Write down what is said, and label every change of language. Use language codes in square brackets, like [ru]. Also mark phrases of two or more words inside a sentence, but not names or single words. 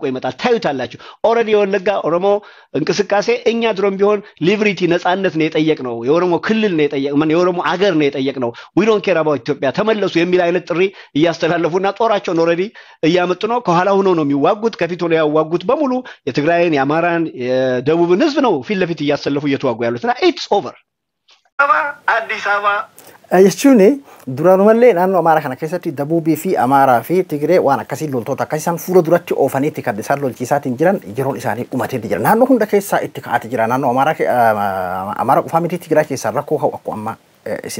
[am] ይመጣል ታዩታላችሁ ኦሬዲ የወለጋ ኦሮሞ እንቅስቃሴ እኛ ድሮም ቢሆን ሊብሪቲ ነፃነት ነው የጠየቅነው የኦሮሞ ክልል ነው የጠየቅነው የኦሮሞ አገር ነው የጠየቅነው [en] we don't care about [am] ኢትዮጵያ ተመለሱ የሚል አይነት ጥሪ እያስተላለፉና ጦራቸውን ኦሬዲ እያመጡ ነው ከኋላ ሆኖ ነው የሚዋጉት ከፊት ሆነው ያዋጉት በሙሉ የትግራይን የአማራን የደቡብን ህዝብ ነው ፊት ለፊት እያሰለፉ እየተዋጉ ያሉትና [en] it's over [am] አዲስ አበባ [om] jechuun duraanumallee naannoo Amaaraa kana keessatti Dabuubii fi Amaaraa fi Tigree waan akkasii loltoota akkasiisan fuula duratti oofaniitti kan isaan lolchiisaatiin jiran yeroon isaanii dhumateetti jira naannoo hunda keessaa itti ka'aati jira naannoo Amaaraa qofaa miti Tigraay keessaa rakkoo ha'u akkuma amma isin